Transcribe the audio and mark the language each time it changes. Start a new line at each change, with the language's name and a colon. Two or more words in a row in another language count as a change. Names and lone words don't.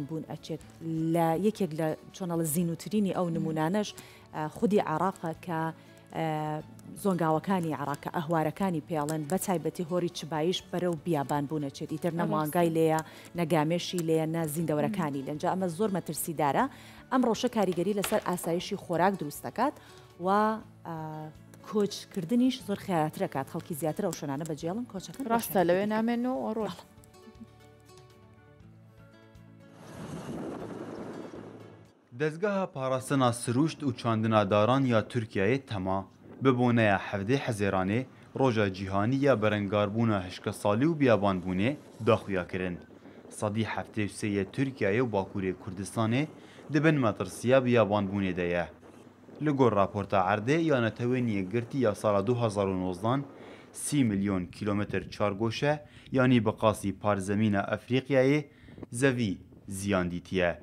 Central Kurdish: بوون ئەچێت لە یەکێک لە چۆنەڵە زیینوترینی ئەو نمونانەش خودی عراقە کە زۆنگاوەکانی عراقە ئەهوارەکانی پێڵێن بە تایبەتی هۆری چبایش بەرەو بیابان بوونەچێت ئیتر نەمانگای لێیە نەگامێشی لێە نە زیندەوەرەکانی لەنجا ئەمە زۆر مەترسیدارە ئەم ڕۆژە کاریگەری لەسەر ئاسایشی خۆراک دروست دەکات و کۆچکردنیش زۆر خیاترەکات خەڵکی زیاتر ئەو شوێنانە بەجێڵن کۆچەکە ڕاستە لەوێ نامێنەوە ڕۆژ
Kurdish: دەستگاها پاراستنا سروشت و چاندناداران یا تورکیایê tema bi boneya hevdê hezêranê roja cîhanî ya berengarbûna hişkesalî û biyabanbûnê daxuya kirin. Sadî heftê û sêyê Tirkiyeyê û Bakurê Kurdistanê dibin metirsiya biyabanbûnê de ye. Li gor raporta Erdê ya netewêniyê girtî ya sala 2019 30 milyon kilometr çargoşe yanî bi qasî parzemîna Efrîqyayê zevî ziyan dîtiye.